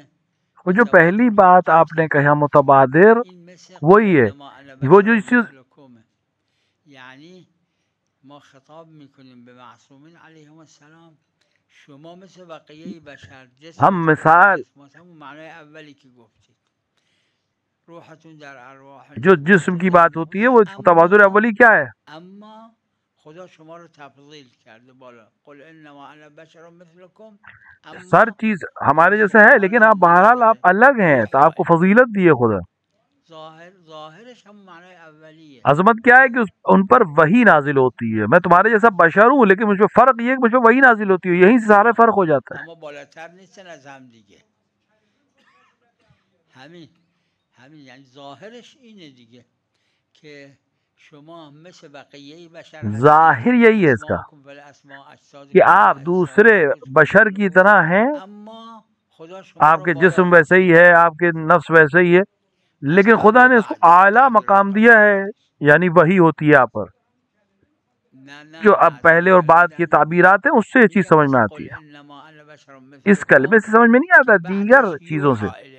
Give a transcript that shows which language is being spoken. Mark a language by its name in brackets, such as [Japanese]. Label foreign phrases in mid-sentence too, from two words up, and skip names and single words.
[Urdu] وہ جو پہلی بات آپ نے کہا متبادر، وہی ہے، وہ جو چیز [Persian] یعنی ما خطاب میکنیم به معصومین [Arabic] علیهم السلام، [Persian] شما مثل بقیه بشر جسم ہم مثال همون معنای اولی که گفتید، روحتون در ارواح [Urdu] جو جسم کی بات ہوتی ہے وہ تبادر اولی کیا ہے؟ [Persian] اما خدا شما رو تفضیل کرده بالا، [Arabic] قل انما انا بشر مثلکم. [Urdu] ہر چیز ہمارے جیسا ہے، لیکن آپ بہرحال آپ الگ ہیں، تو آپ کو فضیلت دی ہے خدا. [Persian] ظاہرش ہم معنی اولیه. [Urdu] عظمت کیا ہے کہ ان پر وحی نازل ہوتی ہے. میں تمہارے جیسا بشر ہوں، لیکن مجھ پہ فرق یہ ہے کہ مجھ پہ وحی نازل ہوتی ہے، یہیں سے سارا فرق ہو جاتا ہے. [Persian] اما بالاتر نیستن از هم دیگه. همین یعنی ظاهرش اینه دیگه که شما مثل بقیه بشر [Urdu] ظاہر یہی ہے اس کا کہ آپ دوسرے بشر کی طرح ہیں، آپ کے جسم ویسے ہی ہے، آپ کے نفس ویسے ہی ہے، لیکن خدا نے اس کو اعلیٰ مقام دیا ہے، یعنی وہی ہوتی ہے آپ پر. جو اب پہلے اور بعد کی تعبیرات ہیں اس سے یہ چیز سمجھ میں آتی ہے، اس کلمے سے سمجھ میں نہیں آتا، دیگر چیزوں سے.